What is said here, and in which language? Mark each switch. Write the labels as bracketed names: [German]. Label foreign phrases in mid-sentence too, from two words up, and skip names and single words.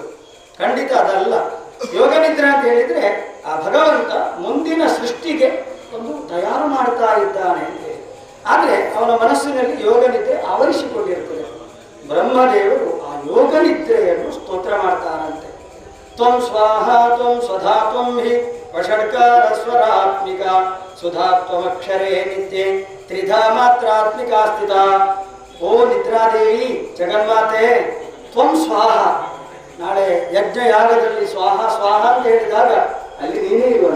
[Kannada] ಖಂಡಿತ ಅದಲ್ಲ. ಯೋಗ ನಿದ್ರೆ ಅಂತ ಹೇಳಿದ್ರೆ ಆ ಭಗವಂತ ಮುಂದಿನ ಸೃಷ್ಟಿಗೆ ಒಂದು ತಯಾರು ಮಾಡ್ತಾ ಇದ್ದಾನೆ ಅಂತ ಹೇಳಿ. ಆದ್ರೆ ಅವನ ಮನಸ್ಸಿನಲ್ಲಿ ಯೋಗ ನಿದ್ರೆ ಆವರಿಸಿಕೊಂಡಿರ್ತದೆ. ಬ್ರಹ್ಮದೇವರು ಆ ಯೋಗ ನಿದ್ರೆಯನ್ನು ಸ್ತೋತ್ರ ಮಾಡ್ತಾರಂತೆ. [Sanskrit] ತ್ವಂ ಸ್ವಾಹ ತ್ವಂ ಸ್ವಧಾ ತ್ವಂ ಹಿ ವಷಡ್ಕಾರ ಸ್ವರಾತ್ಮಿಕ ಸುಧಾತ್ವಮಕ್ಷರೇ ನಿತ್ಯೆ ತ್ರಿಧಾ ಮಾತ್ರಾತ್ಮಿಕ ಸ್ಥಿತ. [Kannada] ಓ ನಿದ್ರಾದೇವಿ ಜಗನ್ಮಾತೆ, [Sanskrit] ತ್ವಂ ಸ್ವಾಹ. [Kannada] ನಾಳೆ ಯಜ್ಞ ಯಾಗದಲ್ಲಿ ಸ್ವಾಹ ಸ್ವಾಹ ಅಂತ ಹೇಳಿದಾಗ ಅಲ್ಲಿ ನೀನೇ ಇರುವಂತ.